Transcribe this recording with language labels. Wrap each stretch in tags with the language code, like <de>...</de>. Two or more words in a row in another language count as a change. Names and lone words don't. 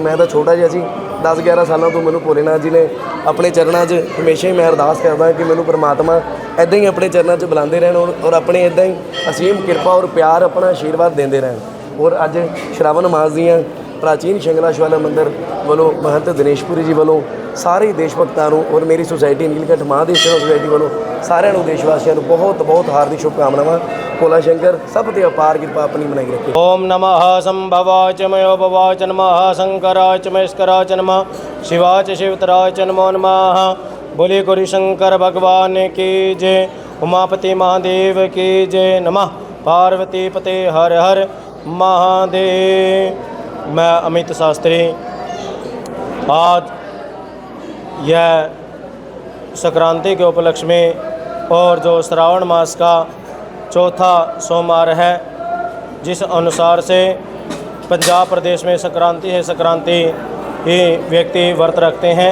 <pa>ਮੈਂ ਤਾਂ ਛੋਟਾ ਜਿਹਾ ਜੀ, 10-11 ਸਾਲਾਂ ਤੋਂ ਮੈਨੂੰ ਭੋਲੇਨਾਥ ਜੀ ਨੇ ਆਪਣੇ ਚਰਨਾਂ 'ਚ ਹਮੇਸ਼ਾ ਹੀ ਮੈਂ ਅਰਦਾਸ ਕਰਦਾ ਕਿ ਮੈਨੂੰ ਪਰਮਾਤਮਾ ਇੱਦਾਂ ਹੀ ਆਪਣੇ ਚਰਨਾਂ 'ਚ ਬੁਲਾਉਂਦੇ ਰਹਿਣ ਔਰ ਆਪਣੇ ਇੱਦਾਂ ਹੀ ਅਸੀਮ ਕਿਰਪਾ ਔਰ ਪਿਆਰ ਆਪਣਾ ਆਸ਼ੀਰਵਾਦ ਦਿੰਦੇ ਰਹਿਣ। ਔਰ ਅੱਜ ਸ਼ਰਾਵਣ ਮਾਸ ਦੀਆਂ ਪ੍ਰਾਚੀਨ ਸ਼ੰਗਲਾ ਸ਼ਿਵਾਲਾ ਮੰਦਿਰ ਵੱਲੋਂ ਮਹੰਤ ਦਿਨੇਸ਼ਪੁਰੀ ਜੀ ਵੱਲੋਂ ਸਾਰੇ ਦੇਸ਼ ਭਗਤਾਂ ਨੂੰ ਔਰ ਮੇਰੀ ਸੁਸਾਇਟੀ ਨੀਲਕੰਠ ਮਹਾਦੇਵ ਸੇਵਾ ਸੁਸਾਇਟੀ ਵੱਲੋਂ ਸਾਰਿਆਂ ਨੂੰ ਦੇਸ਼ ਵਾਸੀਆਂ ਨੂੰ ਬਹੁਤ ਬਹੁਤ ਹਾਰदिक शुभकामनावां।</pa> <hi>भोला शंकर सब ते अपार कृपा अपनी बनाई रखे।</hi> <sa>ओम नमः संभवाय च मयो भवाय च नमः शंकराय च महेश्वराय च नमः शिवाय च शिवतराय च नमो नमः।</sa> <hi>बोले गौरी शंकर भगवान की जय। उमापति महादेव की जय। नमः पार्वती पते हर हर महादेव। मैं अमित शास्त्री आज यह संक्रांति के उपलक्ष्य में और जो श्रावण मास का चौथा सोमवार है, जिस अनुसार से पंजाब प्रदेश में संक्रांति है, संक्रांति ही व्यक्ति व्रत रखते हैं।</hi>